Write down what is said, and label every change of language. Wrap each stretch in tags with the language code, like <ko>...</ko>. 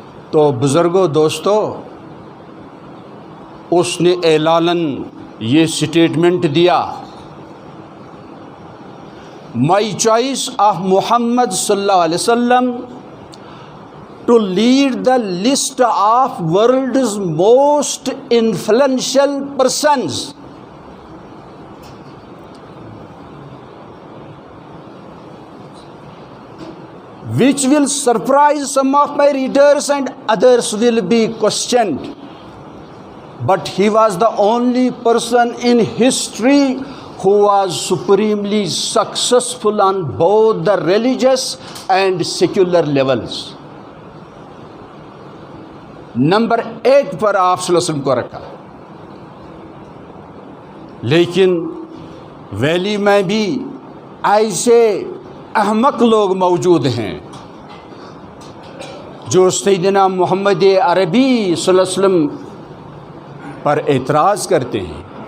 <ur>تو بزرگوں، دوستو، اس نے اعلاناً یہ سٹیٹمنٹ دیا،</ur> <en>My choice of Muhammad صلی اللہ علیہ وسلم to lead the list of world's most influential persons, which will surprise some of my readers and others will be questioned. But he was the only person in history who was supremely successful on both the religious and secular levels.</en> <ur>Number 8 پر آپ صلی اللہ علیہ وسلم کو رکھا۔ لیکن valley میں بھی ایسے احمق لوگ موجود ہیں جو سیدنا محمد عربی صلی اللہ علیہ وسلم پر اعتراض کرتے ہیں.</ur>